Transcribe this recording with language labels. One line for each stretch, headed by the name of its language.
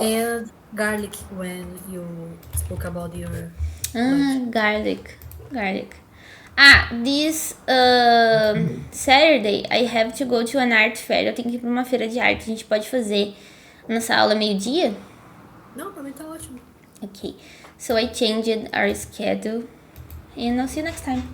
English: and garlic when you spoke about your garlic. This Saturday I have to go to an art fair.
Portuguese: Eu tenho que ir pra uma feira de arte. A gente pode fazer nossa aula meio-dia? Não, pra mim tá ótimo.
English: Okay. So I changed our schedule. And I'll see you next time.